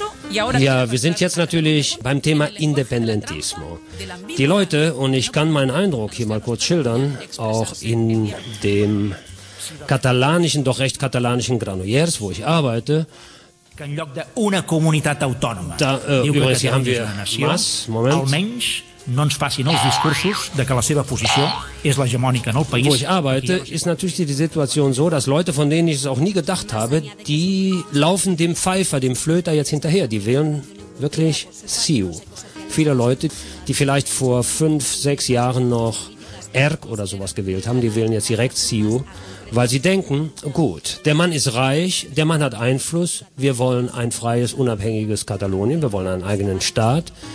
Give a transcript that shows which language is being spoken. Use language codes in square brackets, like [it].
[de] Ja, wir sind jetzt natürlich beim Thema [es] Independentismo. [de] Die Leute, und ich kann meinen Eindruck hier mal kurz schildern, auch in dem katalanischen, doch recht katalanischen Granollers, wo ich arbeite. Übrigens, hier haben wir Mas, Moment. [ca] No ens facin els discursos de que la seva posició és l'hegemònica en el país. [de] Wo ich arbeite, ist natürlich die Situation so, dass Leute, von denen ich es auch nie gedacht habe, die laufen dem Pfeifer, dem Flöter jetzt hinterher. Die wählen wirklich CiU. Viele Leute, die vielleicht vor 5, 6 Jahren noch ERC oder sowas gewählt haben, die wählen jetzt direkt CiU, weil sie denken, gut, der Mann ist reich, der Mann hat Einfluss, wir wollen ein freies, unabhängiges Katalonien, wir wollen einen eigenen Staat.